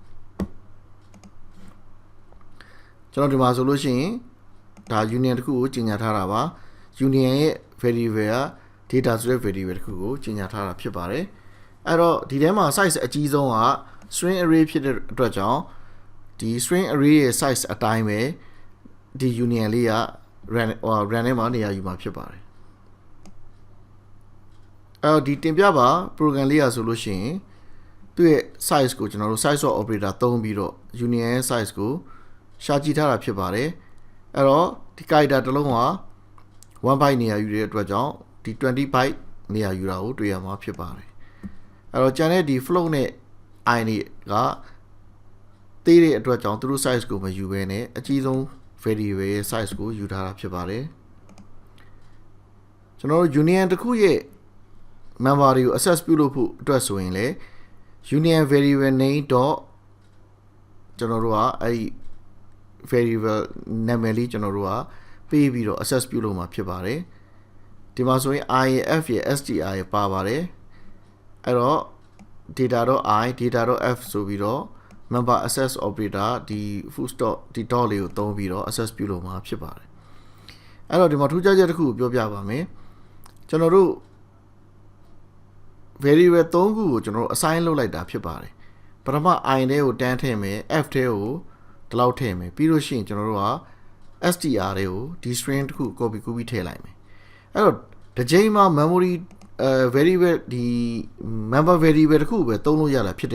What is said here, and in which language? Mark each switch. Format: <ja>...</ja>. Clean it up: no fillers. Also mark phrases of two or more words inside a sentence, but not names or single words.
<my>ကျွန်တော်ဒီမှာဆိုလို့ရှိရင်ဒါ union တစ်ခုကိုကြီးညာထားတာပါ union ရဲ့ variable က data ဆိုတဲ့ variable တစ်ခုကိုကြီးညာထားတာဖြစ်ပါတယ်အဲ့တော့ဒီထဲမှာ size အကြီးဆုံးက</my> <en>string array</en> <my>ဖြစ်တဲ့အတွက်ကြောင့်ဒီ</my> <en>string array</en> <my>ရဲ့ size အတိုင်းပဲဒီ union လေးက run ထဲမှာနေရာယူမှာဖြစ်ပါတယ် အဲ့တော့ဒီတင်ပြပါ program လေးရဆိုလို့ရှိရင်သူ့ရဲ့ size ကိုကျွန်တော်တို့</my> <en>size of operator</en> <my>သုံးပြီးတော့ union ရဲ့ size ကိုရှာကြည့်ထားတာဖြစ်ပါတယ်အဲ့တော့ဒီ character တစ်လုံးက1 byte နေရာယူတဲ့အတွက်ကြောင့်ဒီ20 byte နေရာယူတာကိုတွေ့ရမှာဖြစ်ပါတယ်အဲ့တော့ကျန်တဲ့ဒီ float နဲ့ i တွေကသေးတဲ့အတွက်ကြောင့်သူတို့ size ကိုမယူဘဲနဲ့အကြီးဆုံး variable ရဲ့ size ကိုယူထားတာဖြစ်ပါတယ်ကျွန်တော်တို့ union တစ်ခုရဲ့ member တွေကို access ပြုလုပ်ဖို့အတွက်ဆိုရင်လေ</my> <en>union variable name.</en> <my>ကျွန်တော်တို့ကအဲ့ဒီ variable နာမည်လေးကျွန်တော်တို့ကပေးပြီးတော့ access ပြုလုပ်မှာဖြစ်ပါတယ်ဒီမှာဆိုရင် i ရဲ့ f ရဲ့ str ရဲ့ပါပါတယ်အဲ့တော့ data.i data.f ဆိုပြီးတော့</my> <en>member access operator</en> <my>ဒီ</my> <en>full stop</en> <my>ဒီ dot လေးကိုသုံးပြီးတော့ access ပြုလုပ်မှာဖြစ်ပါတယ်အဲ့တော့ဒီမှာထူးခြားချက်တစ်ခုကိုပြောပြပါမယ်ကျွန်တော်တို့ variable 3ခုကိုကျွန်တော်တို့ assign လုပ်လိုက်တာဖြစ်ပါတယ်ပထမ i ထဲကိုတန်းထည့်မယ် f ထဲကိုဒီလောက်ထည့်မယ်ပြီးလို့ရှိရင်ကျွန်တော်တို့က str တွေကိုဒီ string တစ်ခု copy ပြီးထည့်လိုက်မယ်အဲ့တော့ဒီချိန်မှာ</my> <en>memory variable</en> <my>ဒီ</my> <en>member variable</en> <my>တစ်ခုပဲသုံးလို့ရတာဖြစ်တဲ့</my>